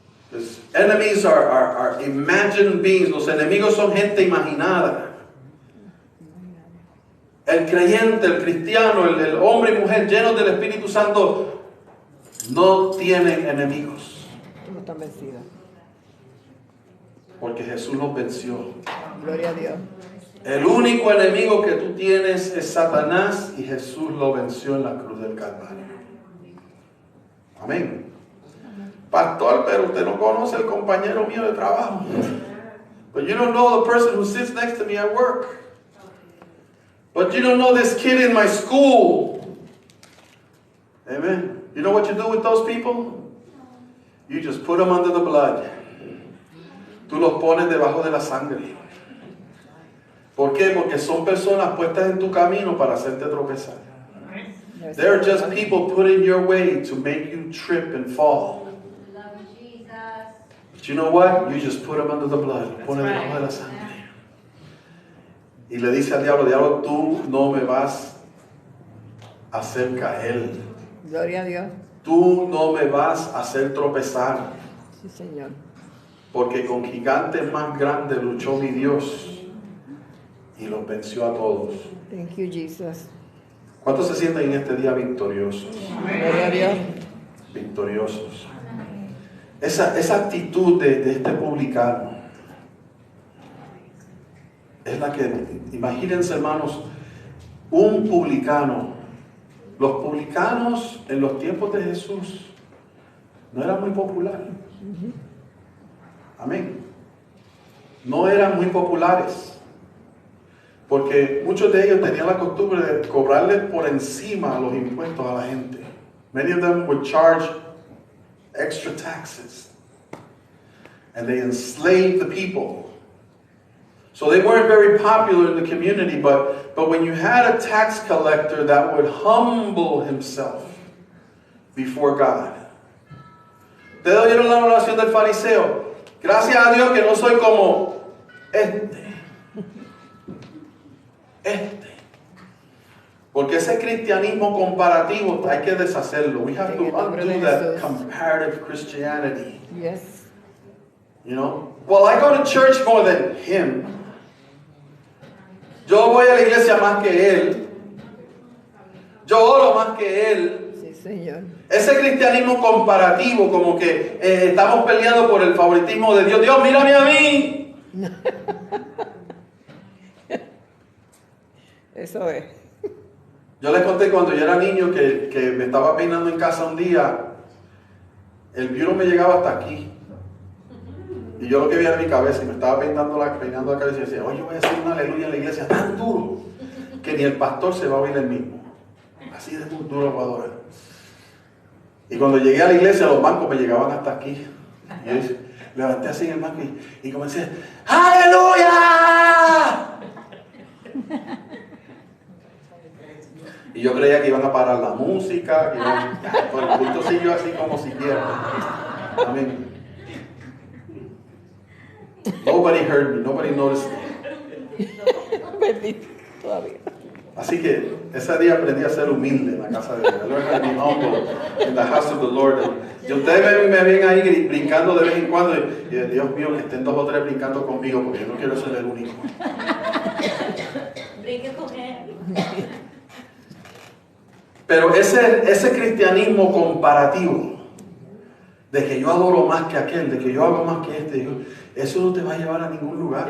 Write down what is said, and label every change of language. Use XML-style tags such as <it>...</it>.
<en>Because enemies are imagined beings.</en> <es>Los enemigos son gente imaginada. El creyente, el cristiano, el hombre y mujer llenos del Espíritu Santo no tienen enemigos. No están vencidos. Porque Jesús los venció. Gloria a Dios. El único enemigo que tú tienes es Satanás, y Jesús lo venció en la cruz del Calvario. Amén. Pastor, pero usted no conoce el compañero mío de trabajo.</es> <en>But you don't know the person who sits next to me at work. But you don't know this kid in my school. Amen. You know what you do with those people? You just put them under the blood.</en> <es>Tú los pones debajo de la sangre. ¿Por qué? Porque son personas puestas en tu camino para hacerte tropezar.</es> <en>They're just people put in your way to make you trip and fall. But you know what? You just put them under the blood.</en> <es>Pone debajo de la sangre. Y le dice al diablo, diablo, tú no me vas a hacer caer. Gloria a Dios. Tú no me vas a hacer tropezar, Sí, Señor. porque con gigantes más grandes luchó mi Dios y los venció a todos.</es> <en>Thank you, Jesus.</en> <es>¿Cuántos se sienten en este día victoriosos? Gloria a Dios. Victoriosos. Esa actitud de este publicano es la que, imagínense hermanos, un publicano. Los publicanos en los tiempos de Jesús no eran muy populares. Amén. No eran muy populares. Porque muchos de ellos tenían la costumbre de cobrarle por encima los impuestos a la gente.</es> <en>Many of them would charge extra taxes. And they enslaved the people. So they weren't very popular in the community, but when you had a tax collector that would humble himself before God.</en> <es>¿Ustedes oyeron la oración del fariseo? Gracias a Dios que no soy como este. Porque ese cristianismo comparativo hay que deshacerlo.</es> <en>We have to undo that comparative Christianity. Yes. You know? Well, I go to church more than him.</en> <es>Yo voy a la iglesia más que él. Yo oro más que él. Sí, Señor. Ese cristianismo comparativo, como que estamos peleando por el favoritismo de Dios. Dios, mírame a mí. Eso es. Yo les conté cuando yo era niño que me estaba peinando en casa un día. El viuno me llegaba hasta aquí. Y yo lo que vi era mi cabeza y me estaba peinando la cabeza y decía, oye, yo voy a hacer una aleluya en la iglesia tan duro que ni el pastor se va a oír el mismo. Así de duro voy a adorar. Y cuando llegué a la iglesia, los bancos me llegaban hasta aquí. Y yo levanté así en el banco y comencé, ¡aleluya! Y yo creía que iban a parar la música, que iban, pero el culto siguió así como siquiera. Amén.</es> <en>Nobody heard me, nobody noticed me.</en> <es>Bendito, todavía. Así que ese día aprendí a ser humilde en la casa de Dios.</es> <en>I learned how to be humble in the house of the Lord.</en> <es>Y ustedes me ven ahí brincando de vez en cuando y Dios mío, que estén 2 o 3 brincando conmigo porque yo no quiero ser el único. Brinque con él. Pero ese cristianismo comparativo de que yo adoro más que aquel, de que yo hago más que este, eso no te va a llevar a ningún lugar.</es>